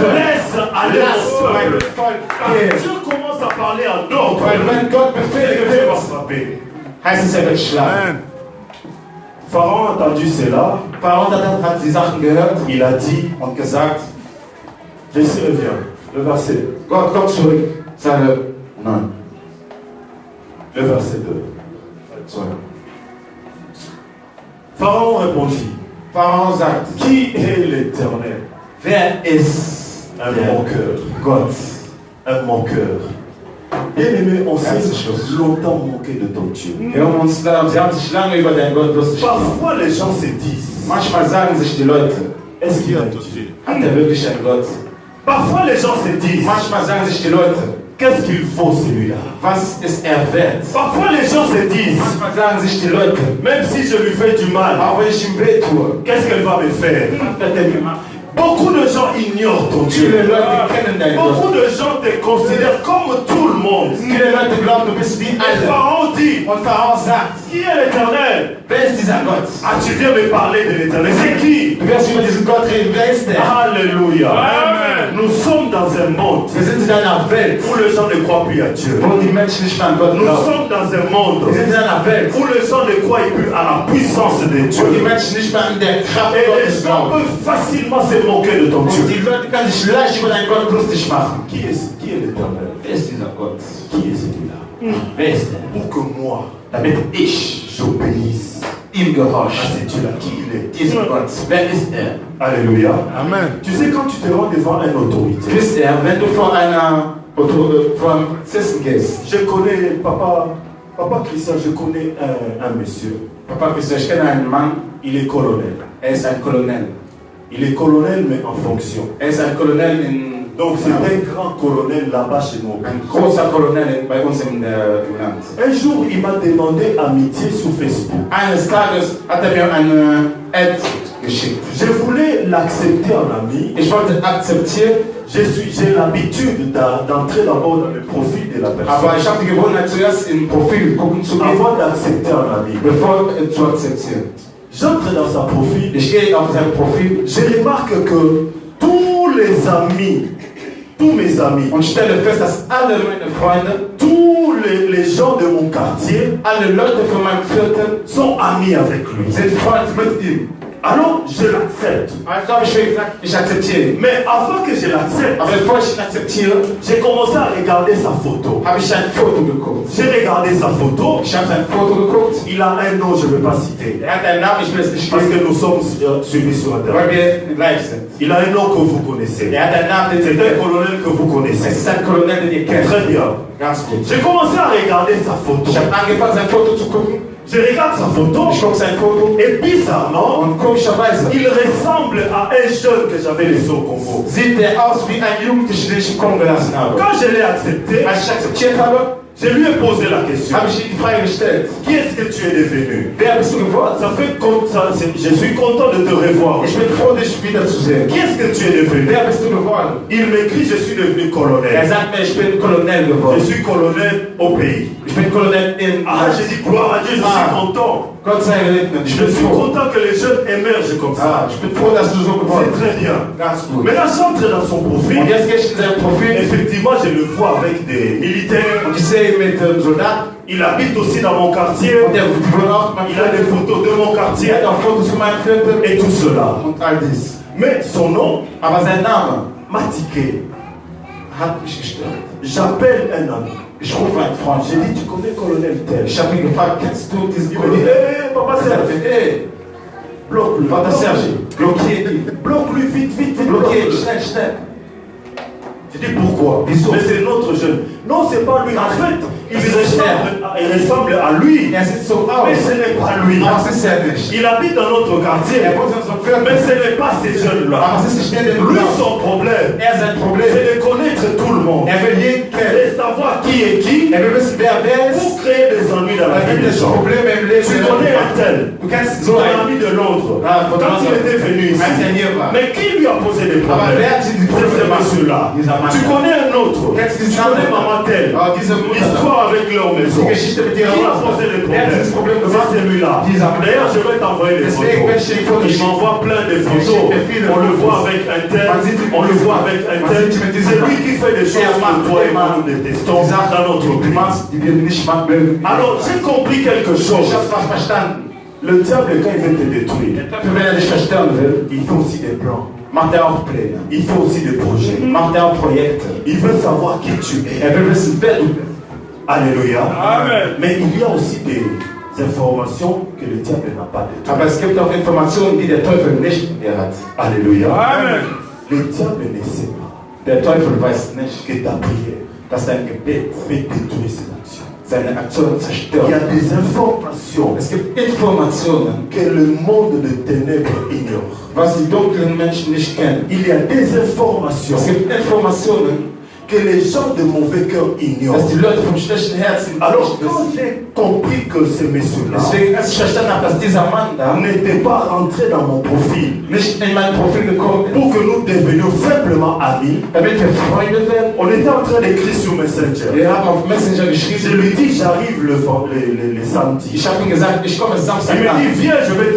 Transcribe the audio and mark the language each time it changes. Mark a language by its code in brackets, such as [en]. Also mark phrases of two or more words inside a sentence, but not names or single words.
[fr] laisse aller [de] lass [fr] mon [de] mein [fr] peuple. [de] Volk [fr] Quand [de] gehen. [fr] Dieu commence à parler en ordre, [de] Weil wenn Gott [fr] c'est [de] Befehle [fr] que Dieu va [de] gibt, [fr] frapper. [de] heißt es, er wird schlagen. Amen. [fr] Pharaon a entendu cela, [de] Pharaon hat die Sachen gehört [fr] il a dit, [de] und gesagt, [fr] Jésus revient, le verset, [de] Gott, komm zurück. Sage, nein. [fr] le verset 2. [de] Zurück. [fr] Pharaon répondit, [de] Pharaon sagt, [fr] qui est l'Éternel? [de] wer ist [fr] Un [de] der [fr] manqueur, [de] Gott? [fr] un manqueur. Bien-aimé, on s'est [de] Ganz Schluss. [fr] longtemps moqué de ton Dieu. [de] Wir sie haben sich lange über deinen Gott lustig gemacht. [fr] Parfois les gens se disent, [de] Manchmal sagen sich die Leute, [fr] est-ce Qui qu'il a a un tout Dieu? dit? [de] hat er wirklich einen Gott? [fr] Parfois les gens se disent, [de] Manchmal sagen sich die Leute, [fr] qu'est-ce qu'il faut celui-là? [de] was ist er wert? [fr] Parfois les gens se disent, [de] Manchmal sagen sich die Leute, [fr] même si je lui fais du mal, [de] auch wenn ich ihm weh tue, [fr] qu'est-ce qu'elle va me faire? [de] wird er mir machen. [fr] Beaucoup de gens ignorent ton [de] Viele [fr] Dieu. [de] Leute kennen deinen [fr] Beaucoup [de] Gott. [fr] de gens te considèrent comme tout le monde. [de] Viele Leute glauben, du bist wie [fr] Et [de] alle. [fr] Pharaon dit, [de] Und Pharaon sagt, [fr] qui est l'Éternel? [de] wer ist dieser Gott? [fr] Ah, tu viens me parler de l'Éternel. C'est qui? [de] Du wirst über diesen Gott reden, wer ist der? [fr] Alléluia. [de] Amen. [fr] Nous sommes dans un monde [de] Wir sind in einer Welt, [fr] où les gens ne croient plus à Dieu. [de] wo die Menschen nicht mehr an Gott [fr] Nous [de] glauben. [fr] sommes dans un monde [de] Wir sind in einer Welt, [fr] où les gens ne croient plus à la puissance de [de] wo die [fr] Dieu. [de] Menschen nicht mehr an der Kraft [fr] Et les [de] Gottes [fr] gens [de] glauben. [fr] peuvent facilement se moquer de ton [de] Und [fr] Dieu. [de] die Leute können sich leicht über deinen Gott lustig machen. [fr] Qui est l'Éternel? [de] Wer ist dieser Gott? [fr] Qui est celui-là? [de] Wer ist der? [fr] Pour que moi, [de] Damit ich [fr] j'obéisse [de] ihm [fr] à [de] gehorche. [fr] ce Dieu-là. Qui il est? [de] Diesen Gott, wer ist er? [fr] Alléluia. [de] Amen. [fr] Tu sais, quand tu te rends devant une autorité, [de] Wisst ihr, wenn du vor einem Polizisten gehst, [fr] je connais, papa Christian, je connais un monsieur. [de] Papa Christian, ich kenne einen Mann, [fr] Il est colonel. [de] er ist ein Kolonel. [fr] Il est colonel, mais en fonction. [de] Er ist ein Kolonel in... [fr] Donc, c'est un grand colonel là-bas chez nous. [de] Ein großer Kolonel bei uns im Land. [fr] Un jour, il m'a demandé amitié sur Facebook. [de] Eines Tages hat er mir eine Ad geschickt. [fr] Je voulais l'accepter en ami. [de] Ich wollte akzeptieren, [fr] J'ai l'habitude d'entrer d'abord dans le profil de la [de] aber [fr] personne [de] ich habe die Gewohnheit, zuerst im Profil gucken zu gehen, [fr] avant d'accepter un ami. [de] bevor zu akzeptieren. [fr] J'entre dans sa profil. [de] Ich gehe auf sein Profil [fr] Je remarque que tous les amis, tous mes amis, [de] und stelle fest, dass alle meine Freunde, [fr] tous les gens de mon quartier [de] alle Leute von meinem Viertel [fr] sont amis avec lui. [de] sind Freunde mit ihm. [fr] Alors, je l'accepte. [de] Also habe ich mir gesagt, ich akzeptiere ihn. [fr] Mais avant que je l'accepte, [de] Aber bevor ich ihn akzeptiere, [fr] j'ai commencé à regarder sa photo. [de] habe ich sein Foto geguckt. [fr] J'ai regardé sa photo. [de] Ich habe sein Foto geguckt. [fr] Il a un nom, je ne vais pas citer. [de] Er hat einen Namen, ich will es nicht [fr] Parce [de] lesen, [fr] que nous sommes suivis sur [de] weil [fr] Internet. [de] wir gleich sind. [fr] Il a un nom que vous connaissez. [de] Er hat einen Namen, den [fr] C'est [de] Sie [fr] un [de] kennen. [fr] colonel que vous [de] Es [fr] connaissez. [de] ist ein Kolonel, den ihr kennt. [fr] Très bien. [de] Ganz gut. [fr] J'ai commencé à regarder sa photo. [de] Ich habe angefangen, sein Foto zu gucken. [fr] Je regarde sa photo [de] Ich gucke sein Foto. [fr] et bizarrement, [de] Und komischerweise [fr] il ressemble à un jeune que j'avais laissé au Congo. [de] sieht er aus wie ein Jugendlicher, den ich im Kongo gelassen habe. [fr] Quand je l'ai accepté, [de] Als ich akzeptiert habe, [fr] je lui ai posé la question. [de] habe ich ihm die Frage gestellt. [fr] Qui est-ce que tu es devenu? [de] Wer bist du geworden? [fr] Ça fait comme ça, je suis content de te revoir. [de] Ich bin froh, dich wiederzusehen. [fr] Qui est-ce que tu es devenu? [de] Wer bist du geworden? [fr] Il m'écrit, je suis devenu [de] Er [fr] colonel. [de] sagt mir, ich bin Colonel [fr] Je [de] geworden. [fr] suis colonel au pays. [de] Ich bin Colonel in... [fr] Ah, j'ai dit gloire à Dieu, je suis content. [de] Gott sei gesegnet. Ich [fr] Je [de] bin [fr] suis [de] froh. [fr] content que les jeunes émergent comme ça. [de] Ich bin froh, dass du so geworden [fr] C'est [de] bist. [fr] très bien. [de] Ganz gut. [fr] Mais là, j'entre dans son profil. [de] Und jetzt gehe ich in sein Profil [fr] Effectivement, je le vois avec des militaires. [de] und ich sehe ihn mit Soldaten. [fr] Il habite aussi dans mon quartier. [de] Und er wohnt auch in meinem [fr] Il a des [de] Viertel. [fr] photos de mon quartier [de] Er hat auch Fotos von meinem Viertel [fr] et tout cela. [de] und all dies. [fr] Mais son nom [de] Aber sein Name [fr] m'a tiqué. [de] hat mich gestört. [fr] J'appelle un ami. [de] Ich rufe einen Freund. [fr] J'ai dit, tu connais colonel tel? [de] Ich habe ihn gefragt, kennst du diesen [fr] Il me dit, [de] Kollegen? [fr] papa [de] Er [fr] Serge, [de] sagte, [fr] hey, bloque-le. [de] Vater Serge, blockier ihn. [fr] Bloque-lui vite, vite, vite. [de] Blockier ihn, [fr] bloque-le. [de] schnell, schnell. [fr] J'ai dit, pourquoi? [de] Wieso? [fr] Mais c'est notre jeune. Non, c'est pas lui. En fait, il ressemble à lui. [de] Er sieht so [fr] Mais [de] aus. [fr] ce n'est pas lui. [de] Aber es ist er nicht. [fr] Il habite dans notre quartier. [de] Er wohnt in unserem [fr] Mais [de] Viertel. [fr] ce n'est pas ces jeunes-là. [de] Aber es ist nicht der, den du [fr] Lui, [de] glaubst. [fr] son problème, [de] Er sein Problem. [fr] c'est de connaître tout le monde. [de] Er will jeden kennen. [fr] Et savoir qui est qui [de] Er will wissen, wer ist. [fr] pour créer des ennuis dans la [de] Er [fr] vie [de] gibt [fr] des [de] es [fr] gens. [de] Probleme im Leben. [fr] Tu connais un tel, [de] Du kennst [fr] son [de] so einen. [fr] ami de Londres, [de] Ah, von [fr] quand il [de] Londres. [fr] était venu ici. [de] Als er hier war. [fr] Mais qui lui a posé des [de] Aber [fr] problèmes? [de] wer hat sie die [fr] C'est [de] Probleme [fr] ce [de] gemacht? [fr] monsieur-là. [de] Dieser Mann. [fr] Tu connais un autre. [de] Kennst du [fr] Tu [de] diesen [fr] connais [de] anderen? [fr] maman telle. [de] Ah, diese Mutter. [fr] L'histoire avec leur maison. [de] Die Geschichte mit [fr] Qui [de] ihrer [fr] a [de] Mutter. [fr] posé les [de] Wer hat dieses [fr] problèmes? [de] Problem gemacht? [fr] C'est celui-là. [de] Dieser Mann. [fr] D'ailleurs, je vais t'envoyer les [de] Deswegen werde [fr] photos. [de] ich dir die Fotos [fr] Il [de] schicken. [fr] m'envoie plein de photos. [de] schickt mir viele [fr] On le [de] Fotos. [fr] voit avec un tel, [de] Man sieht ihn [fr] on le [de] mit [fr] voit [de] diesem- [fr] avec un [de] man [fr] tel. [de] sieht ihn mit diesem [fr] C'est lui [de] Mann. [fr] qui fait des choses [de] Er macht [fr] que toi et moi [de] immer [fr] nous détestons [de] die Sachen, [fr] dans notre [de] die [fr] pays. [de] machst, die wir nicht mögen. [fr] Alors, j'ai compris quelque chose. [de] Ich habe was verstanden. [fr] Le diable, quand il veut te détruire, [de] Wenn er dich verstören will, [fr] il fait aussi des plans. [de] macht er auch Pläne. [fr] Il fait aussi des projets. [de] Macht er auch Projekte. [fr] Il veut savoir qui tu es. [de] Er will wissen, wer du bist. [fr] Alléluia. [de] Amen. [fr] Mais il y a aussi des informations que le diable n'a pas de toi. [de] Aber es gibt auch Informationen, die der Teufel nicht in dir hat. [fr] Alléluia. [de] Amen. [fr] Le diable ne sait pas [de] Der Teufel weiß nicht, [fr] que ta prière [de] dass dein Gebet [fr] peut détruire ses actions. [de] seine Aktionen [fr] Il y [de] zerstört. [fr] a des informations [de] Es gibt Informationen, [fr] que le monde de ténèbres ignore. [de] was die dunklen Menschen nicht kennen. [fr] Il y a des informations [de] Es gibt Informationen, [fr] que les gens de mauvais cœur ignorent. [de] dass die Leute vom schlechten Herzen [fr] Alors [de] nicht [fr] quand [de] wissen. [fr] j'ai compris que ce monsieur-là [de] Deswegen, als ich verstanden habe, dass dieser Mann da [fr] n'était pas rentré dans mon profil [de] nicht in mein Profil gekommen ist, [fr] pour que nous devenions simplement amis, [de] damit wir Freunde werden. [fr] on était en train d'écrire sur Messenger. [de] Wir haben auf Messenger [fr] Je [de] geschrieben. [fr] lui dis j'arrive le samedi. [de] Ich habe ihm gesagt, ich komme [fr] Il [de] Samstag [fr] me [de] nach. [fr] dit viens, je vais te